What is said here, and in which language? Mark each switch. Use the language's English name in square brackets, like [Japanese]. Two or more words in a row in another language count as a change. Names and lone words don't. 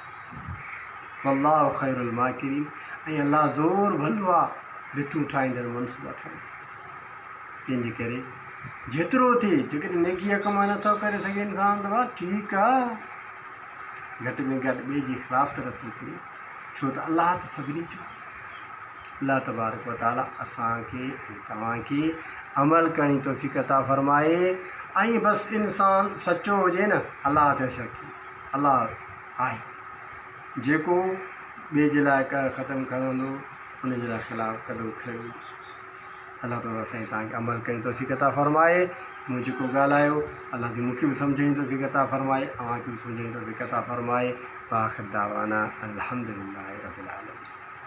[Arabic] والله خير الماكرين, [Sindhi] ऐं अल्लाह ज़ोर भलो आहे रिथूं ठाहींदड़, मनसूबा ठाहींदड़। तंहिंजे करे जेतिरो थिए, जेकॾहिं नेकी जा कम नथो करे सघे इंसान त बसि ठीकु आहे, घटि में घटि ॿिए जे ख़िलाफ़ त रसूं थिए, छो त अल्लाह त सभिनी जो। अल्लाह [Arabic] تبارك وتعالى [Sindhi] असांखे तव्हांखे अमल करणी तौफ़ीक़ अता फ़रमाए। ऐं बसि इंसान सचो हुजे न, अल्लाह ते शक, अल्लाह आहे, जेको ॿिए जे लाइ ख़तमु कंदो उन जे लाइ ख़िलाफ़ु क़दम खणंदो। अल्लाह ताला साईं तव्हांखे अमल करणी तौफ़ीक़ अता फ़रमाए। मूं जेको ॻाल्हायो अल्लाह जी मूंखे बि सम्झणी तौफ़ीक़ अता फ़रमाए, अव्हांखे बि सम्झणी तौफ़ीक़ अता फ़रमाए। [Arabic] آخر دعوانا الحمد لله رب العالمين.